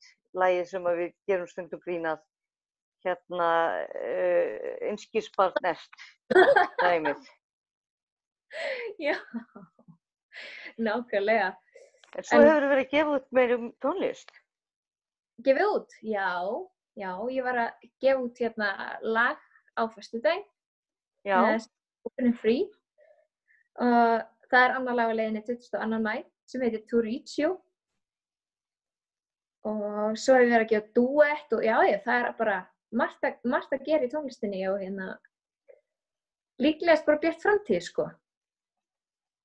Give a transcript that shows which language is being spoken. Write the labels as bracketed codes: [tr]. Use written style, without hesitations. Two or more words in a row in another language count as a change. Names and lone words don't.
[is] Lagið sem við gerum stundum grín að einskisbarn ert dæmið. Já, nákvæmlega. En svo hefur verið að gefa út meira tónlist? Gefið út? Já, ég var að gefa út lag á föstudaginn. Já. Open and Free. Og það er annað lag á leiðinni 22. maí sem heitir To Reach You. Og svo hef ég verið að gefa duett og já, það er bara margt að gera í tónlistinni og líklegast bara björt framtíð, sko.